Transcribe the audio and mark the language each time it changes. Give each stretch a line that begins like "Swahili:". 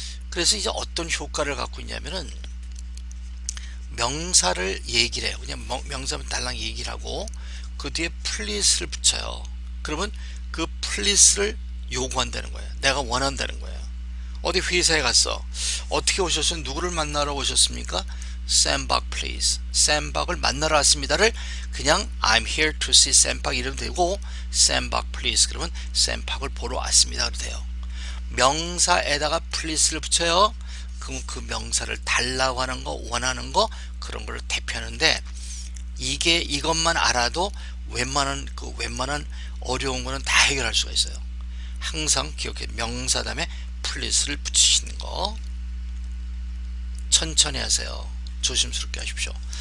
Korean: 그래서 이제 어떤 효과를 갖고 있냐면은 명사를 얘기를 해요. 그냥 명사만 달랑 얘기를 하고 그 뒤에 please를 붙여요. 그러면 그 please를 요구한다는 거예요. 내가 원한다는 거예요. 어디 회사에 갔어. 어떻게 오셨어요? 누구를 만나러 오셨습니까?
English: Sam Park please.
Korean: Sam Park을 만나러 왔습니다를 그냥
English: I'm here to see Sam Park
Korean: 이러면 되고,
English: Sam Park please
Korean: 그러면 Sam Park을 보러 왔습니다 그래도 돼요. 명사에다가 please를 붙여요. 그럼 그 명사를 달라고 하는 거, 원하는 거, 그런 걸 대표하는데, 이것만 알아도 웬만한 어려운 거는 다 해결할 수가 있어요. 항상 기억해. 명사 다음에 please를 붙이시는 거. 천천히 하세요. 조심스럽게 하십시오.